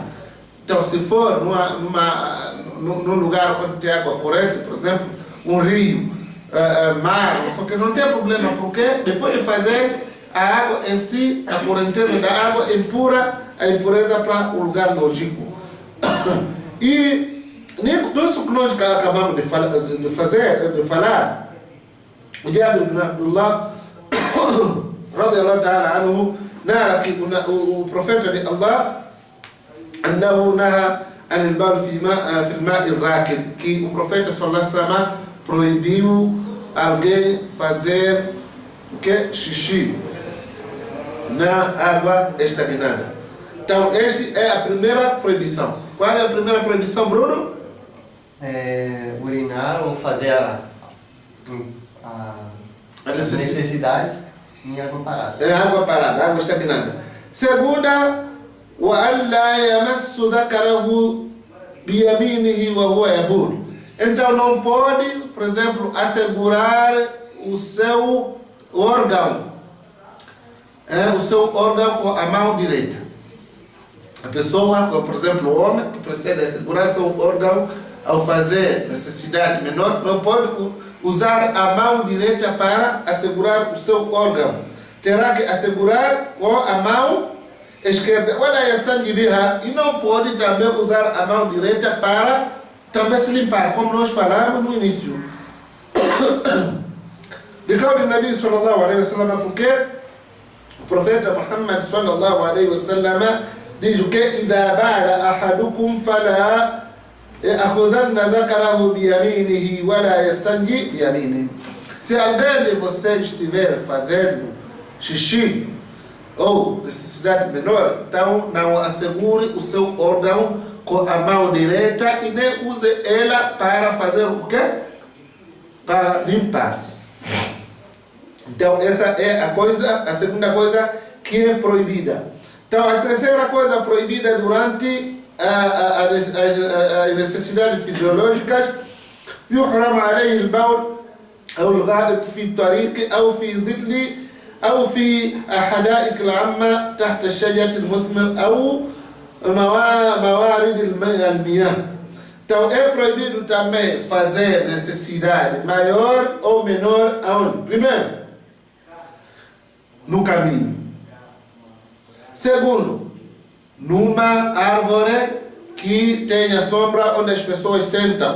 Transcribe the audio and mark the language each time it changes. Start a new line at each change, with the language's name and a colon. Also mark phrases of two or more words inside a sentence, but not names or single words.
Portuguese: Então, se for num lugar onde tem água corrente, por exemplo, um rio, mar, só que não tem problema, porque depois de fazer a água em si, a correnteza da água empurra a impureza para o lugar lógico. E nisso que nós acabamos de falar, o Jabir ibn Abdullah
Arabic: رضي الله تعالى عنه
Portuguese: nara que o profeta de Allah
Arabic: أنه نهى عن البول في الماء الراكد,
Portuguese: que o profeta
Arabic: صلى الله عليه وسلم
Portuguese: proibiu alguém fazer o que? Xixi na água estagnada. Então, esta é a primeira proibição. Qual é a primeira proibição, Bruno? Urinar ou fazer as necessidades em água parada. Em água parada, água estagnada. Segunda,
Arabic: وَأَنْ لَا يَمَسُّ ذَكَرَهُ بِيَمِينِهِ وَهُوَ يَبُولُ.
Portuguese: Então não pode, por exemplo, assegurar o seu órgão. O seu órgão com a mão direita. A pessoa, por exemplo, o homem que precisa assegurar seu órgão ao fazer necessidade menor, não pode usar a mão direita para assegurar o seu órgão. Terá que assegurar com a mão esquerda. E não pode também usar a mão direita para também se limpar, como nós falamos no início. De causa do
Arabic: النبي صلى الله عليه وسلم,
Portuguese: porque o profeta Muhammad
Arabic: صلى الله عليه وسلم
Portuguese: diz que
Arabic: إذا بال أحدكم فلا يأخذن ذكره بيمينه ولا يستنجي بيمينه.
Portuguese: Se alguém de vocês estiver fazendo xixi ou necessidade menor, então não assegure o seu órgão com a mão direita e nem use ela para fazer o quê? Para limpar. Então essa é a segunda coisa que é proibida. Então a terceira coisa proibida durante as necessidades fisiológicas:
Arabic: يحرم عليه البول أو الغائط في الطريق أو في ظل أو في الحدائق العامة تحت الشجرة المثمر أو موارد المياه.
Portuguese: Então é proibido também fazer necessidade maior ou menor aonde? Primeiro, no caminho. Segundo, numa árvore que tenha sombra onde as pessoas sentam.